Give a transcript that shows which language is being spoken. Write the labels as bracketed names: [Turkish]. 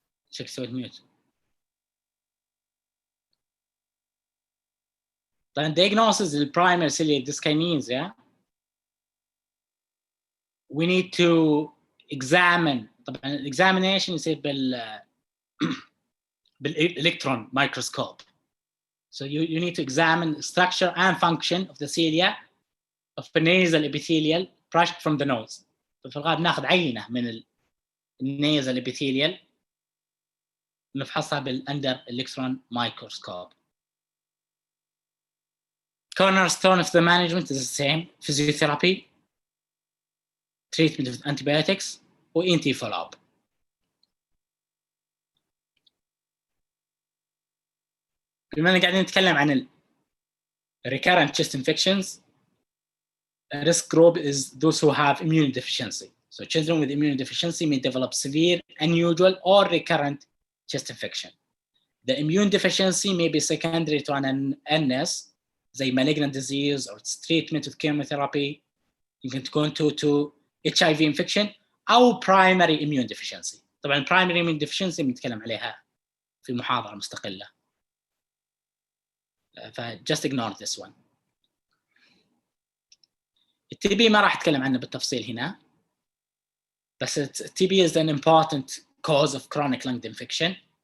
[Arabic] شكل سويت ميوت. [English] طبعا diagnosis البرايمري ciliary dyskinesia we need to examine. [Arabic] طبعا الاكزامينيشن يصير بالالكترون microscope. [English] So you need to examine structure and function of the cilia of the nasal epithelial brushed from the nose. [Arabic] في الغالب ناخذ عينه من النيزل epithelial نفحصها بالاندر الكترون microscope. [English] Cornerstone of the management is the same: physiotherapy, treatment with antibiotics, و ENT follow-up. بما أننا قاعدين نتكلم عن recurrent chest infections, a risk group is those who have immune deficiency. So children with immune deficiency may develop severe, unusual, or recurrent chest infection. The immune deficiency may be secondary to an NS, زي malignant disease or treatment with chemotherapy. يمكن تكون to HIV infection أو primary immune deficiency. [Arabic] طبعاً primary immune deficiency بنتكلم عليها في محاضرة مستقلة. [English] just ignore this one. [Arabic] التي بي ما راح أتكلم عنه بالتفصيل هنا، بس التي بي is an important cause of chronic lung infection.